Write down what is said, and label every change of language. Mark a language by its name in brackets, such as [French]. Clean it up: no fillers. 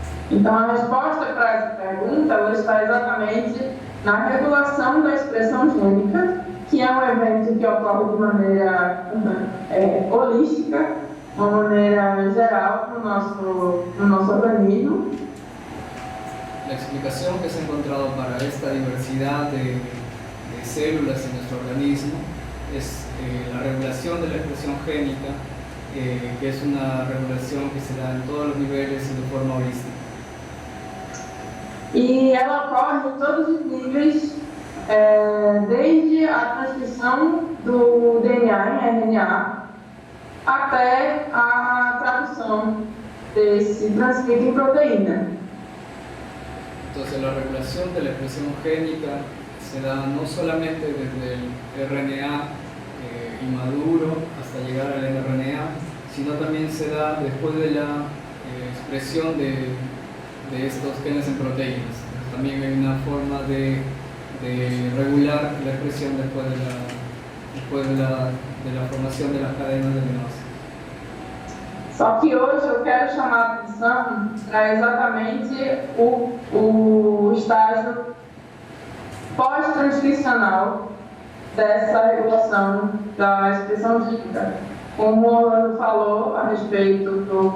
[Portuguese] Então, a resposta para essa pergunta ela está exatamente na regulação da expressão gênica, que é um evento que ocorre de maneira holística, de uma maneira geral no nosso organismo. [Spanish] La explicación que se ha encontrado para esta diversidad de células en nuestro organismo es la regulación de la expresión génica, que es una regulación que se da en todos los niveles y de forma holística. [Portuguese] E ela ocorre em todos os níveis, desde a transcrição do DNA em RNA até a tradução desse transcrito em proteína. [Spanish] Entonces la regulación de la expresión génica se da no solamente desde el RNA inmaduro hasta llegar al mRNA, sino también se da después de la expresión de estos genes en proteínas. También hay una forma de regular la expresión después de la formación de las cadenas de aminoácidos. [Portuguese] Só que hoje eu quero chamar a atenção para exatamente o estágio pós-transcricional dessa regulação da expressão gênica. Como o Orlando falou a respeito